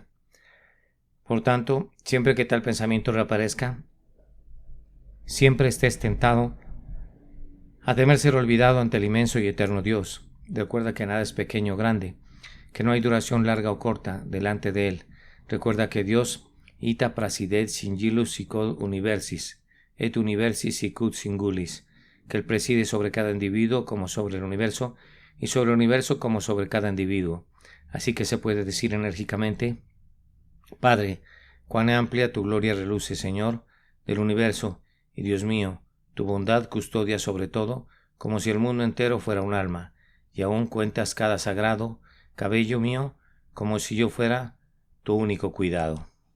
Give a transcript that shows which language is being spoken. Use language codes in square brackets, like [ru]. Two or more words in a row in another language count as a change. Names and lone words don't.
[es] Por tanto, siempre que tal pensamiento reaparezca, siempre estés tentado a temer ser olvidado ante el inmenso y eterno Dios. Recuerda que nada es pequeño o grande, que no hay duración larga o corta delante de Él. Recuerda que Dios [la] ita prasidet singulus sicut universis, et universis sicut singulis, [es] que Él preside sobre cada individuo como sobre el universo, y sobre el universo como sobre cada individuo. Así que se puede decir enérgicamente: Padre, cuán amplia tu gloria reluce, Señor, del universo, y Dios mío, tu bondad custodia sobre todo, como si el mundo entero fuera un alma, y aún cuentas cada sagrado cabello mío, como si yo fuera tu único cuidado.